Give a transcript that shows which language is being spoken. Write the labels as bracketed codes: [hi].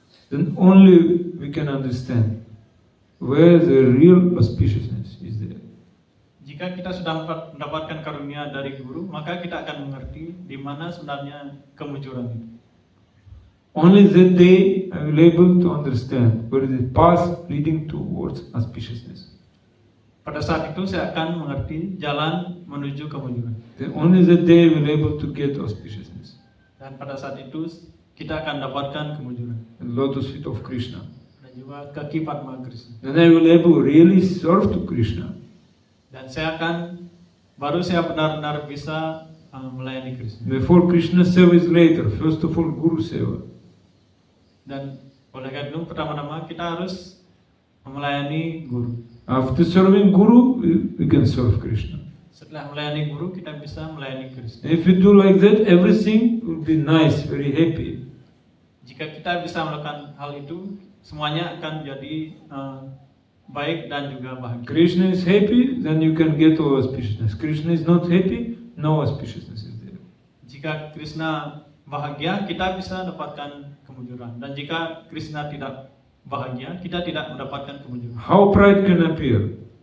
[en] then only we can understand where the real auspiciousness is there. [id] Jika kita sudah mendapatkan karunia dari guru, maka kita akan mengerti di mana sebenarnya kemujuran itu. [en] Only that day I will able to understand where is the path leading towards auspiciousness. [id] Pada saat itu saya akan mengerti jalan menuju kemujuran. [en] Then only that day I will able to get auspiciousness. [id] Dan pada saat itu kita akan dapatkan kemujuran. [en] The lotus feet of Krishna. [id] Dan juga kaki Padma Krishna. [en] Then I will able really serve to Krishna. [id] Dan baru saya benar-benar bisa melayani Krishna. [en] Before Krishna seva is later. First of all, Guru seva. [id] Dan oleh karena itu pertama-tama kita harus melayani guru. [en] After serving Guru, we can serve Krishna. [id] Setelah melayani guru, kita bisa melayani Krishna. [en] If we do like that, everything will be nice, very happy. [id] Jika kita bisa melakukan hal itu, semuanya akan jadi baik dan juga bahagia. [en] Krishna is happy, then you can get all auspiciousness. Krishna is not happy, no auspiciousness is there. [id] Jika Krishna bahagia, kita bisa dapatkan kemujuran. Dan jika Krishna tidak bahagia, kita tidak mendapatkan kemujuran. [en] How pride can appear?